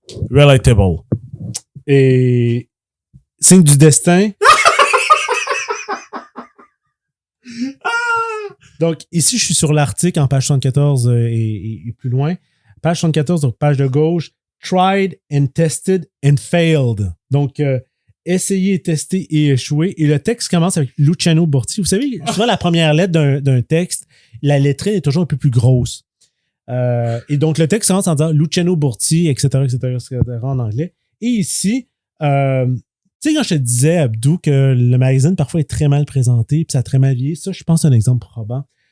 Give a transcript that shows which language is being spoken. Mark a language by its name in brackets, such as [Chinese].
[English] Relatable. [French] Et signe du destin. Donc, ici, je suis sur l'article en page 74 et plus loin. Page 74, donc page de gauche. [English] Tried and tested and failed. [French] Donc, essayer, tester et échouer. Et le texte commence avec Luciano Borti. Vous savez, souvent, la première lettre d'un texte, la lettrine est toujours un peu plus grosse. Et donc, le texte commence en disant Luciano Borti, etc., en anglais. Et ici, tu sais, quand je te disais, Abdou, que le magazine parfois est très mal présenté, puis ça a très mal vieilli, ça, je pense, c'est un exemple probant.